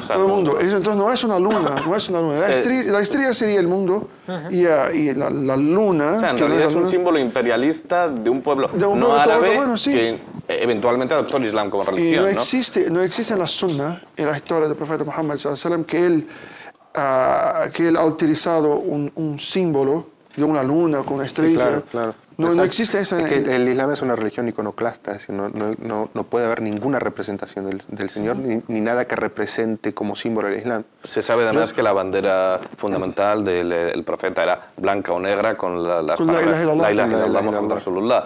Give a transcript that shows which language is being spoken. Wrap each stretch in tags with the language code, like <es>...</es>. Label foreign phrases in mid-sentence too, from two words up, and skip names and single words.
<es>todo el mundo. Entonces no es una luna, no es una luna. La estrella sería el mundo y la luna... O sea, en realidad es un símbolo imperialista de un pueblo no árabe otomano, que eventualmente adoptó el Islam como religión. Y no existe en la Sunna, en la historia del profeta Muhammad</es> <ar>صلى الله عليه وسلم,</ar> <es>que él ha utilizado un símbolo de una luna con una estrella. Sí, claro. No existe eso. Es que el Islam es una religión iconoclasta, es decir, no puede haber ninguna representación del Señor, ni nada que represente como símbolo el Islam. Se sabe además que la bandera fundamental del profeta era blanca o negra con las palabras</es> <ar>لا إله إلا الله محمد رسول الله.</ar>